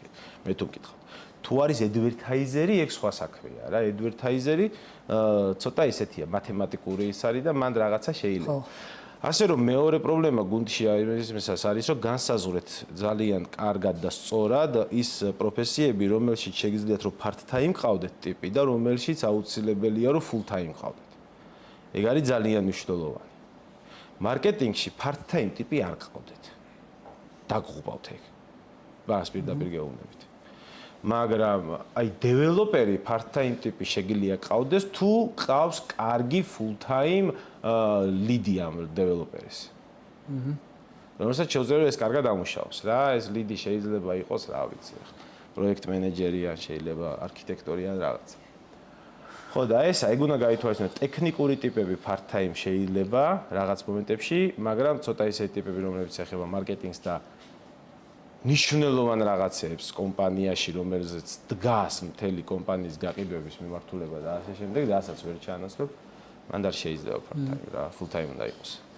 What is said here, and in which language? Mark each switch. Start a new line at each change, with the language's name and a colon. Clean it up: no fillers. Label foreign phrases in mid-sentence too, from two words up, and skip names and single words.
Georgian: მე თუ მკითხავ. თუ არის advertiser-ი, ეგ სხვა საქმეა რა. advertiser-ი ცოტა ისეთია, მათემატიკური ის არის და მან რაღაცა შეიძლება. ასე რომ მეორე პრობლემა გუნდში არის, რომ განსაზღვრეთ ძალიან კარგად და სწორად ის პროფესიები, რომელშიც შეგიძლიათ რომ part-time ყავდეთ ტიპი და რომელშიც აუცილებელია რომ full-time ყავდეთ. ეგ არის ძალიან მნიშვნელოვანი. მარკეტინგში part-time ტიპი არ ყავდეთ. დაგღუპავთ ეგ. ბას პირდაპირ გეუბნებით. მაგრამ აი დეველოპერი part-time ტიპი შეგიძლია ყავდეს თუ ყავს კარგი full-time ლიდი ამ დეველოპერის. რომელსაც შეუძლია ეს კარგად ამუშავოს რა, ეს ლიდი შეიძლება იყოს, რა ვიცი, პროექტ მენეჯერი ან შეიძლება არქიტექტორი ან რაღაც. ხო და ესა ეგ უნდა გაითვალისწინოთ, ტექნიკური ტიპები part-time შეიძლება რაღაც მომენტებში, მაგრამ ცოტა ისეთი ტიპები, რომლებიც ეხება მარკეტინგს და ნიშნულოვან რაღაცებს კომპანიაში, რომელზეც დგას მთელი კომპანიის გაყიდვების მიმართულება და ასე შემდეგ, რასაც ვერ ჩაანაცვლებ, მანდ არ შეიძლება part-time რა, full-time უნდა იყოს.